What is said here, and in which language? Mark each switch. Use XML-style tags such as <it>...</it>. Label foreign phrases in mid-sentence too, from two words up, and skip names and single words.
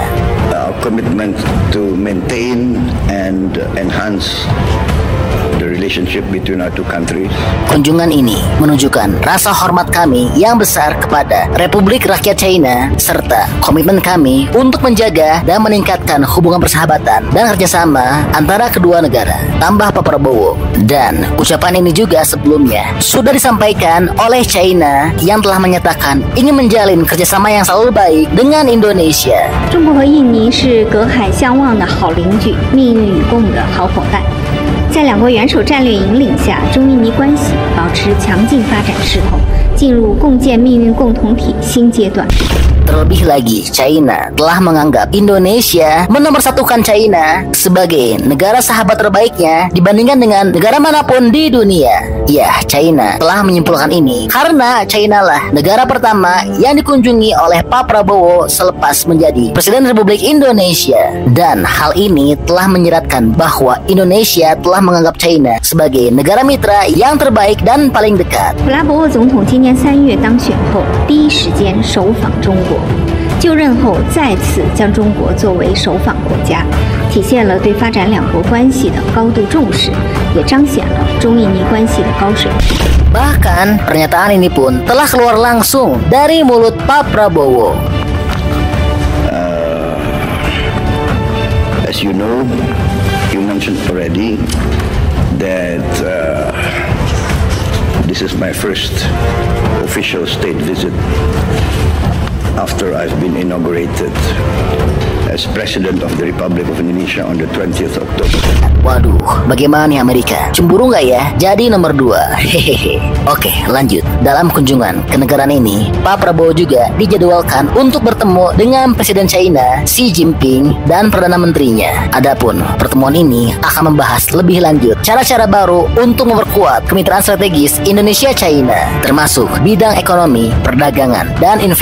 <en>Our commitment to maintain and enhance the relationship between our two countries.</en> <id>Kunjungan ini menunjukkan rasa hormat kami yang besar kepada Republik Rakyat China serta komitmen kami untuk menjaga dan meningkatkan hubungan persahabatan dan kerjasama antara kedua negara, tambah Pak Prabowo. Dan ucapan ini juga sebelumnya sudah disampaikan oleh China yang telah menyatakan ingin menjalin kerjasama yang selalu baik dengan Indonesia.</id> <zh>中国和印尼是隔海相望的好邻居，命运与共的好伙伴。在两国元首战略引领下，中印尼关系保持强劲发展势头，进入共建命运共同体新阶段。</zh> <id>Terlebih lagi, China telah menganggap Indonesia menomorsatukan China sebagai negara sahabat terbaiknya dibandingkan dengan negara manapun di dunia. Ya, China telah menyimpulkan ini karena China lah negara pertama yang dikunjungi oleh Pak Prabowo selepas menjadi Presiden Republik Indonesia. Dan hal ini telah menyeratkan bahwa Indonesia telah menganggap China sebagai negara mitra yang terbaik dan paling dekat.</id> <zh>普拉博沃总统今年3月当选后，第一时间首访中国。就任后再次将中国作为首访国家，体现了对发展两国关系的高度重视，也彰显了中印尼关系的高水平。</zh> <id>Bahkan pernyataan ini pun telah keluar langsung dari mulut Pak Prabowo.</id> <en>As you know, you mentioned already that this is my first official state visit after I've been inaugurated as President of the Republic of Indonesia on the 20th October.</en> <id>Waduh, bagaimana nih Amerika? Cemburu nggak ya? Jadi nomor 2. Hehehe. Oke, lanjut. Dalam kunjungan ke negaraan ini, Pak Prabowo juga dijadwalkan untuk bertemu dengan Presiden China Xi Jinping dan Perdana Menterinya. Adapun pertemuan ini akan membahas lebih lanjut cara-cara baru untuk memperkuat kemitraan strategis Indonesia-China, termasuk bidang ekonomi, perdagangan, dan investasi.</id>